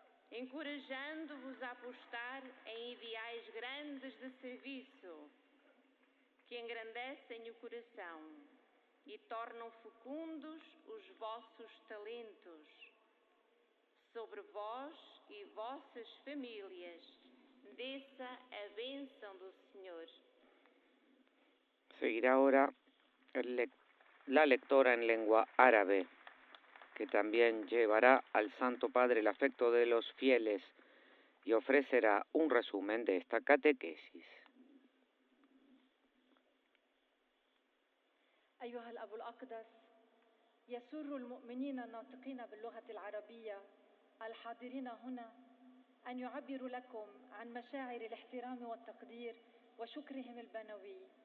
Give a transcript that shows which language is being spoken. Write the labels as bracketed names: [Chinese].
[Portuguese] Encorajando-vos a apostar em ideais grandes de serviço que engrandecem o coração e tornam fecundos os vossos talentos. Sobre vós e vossas famílias desça a bênção do Senhor. [Spanish] Seguirá ahora la lectora en lengua árabe, que también llevará al Santo Padre el afecto de los fieles y ofrecerá un resumen de esta catequesis. [Arabic] أيها الأب الأقدس، يسر المؤمنين الناطقين باللغة العربية الحاضرين هنا أن يعبروا لكم عن مشاعر الاحترام والتقدير وشكرهم البنوي.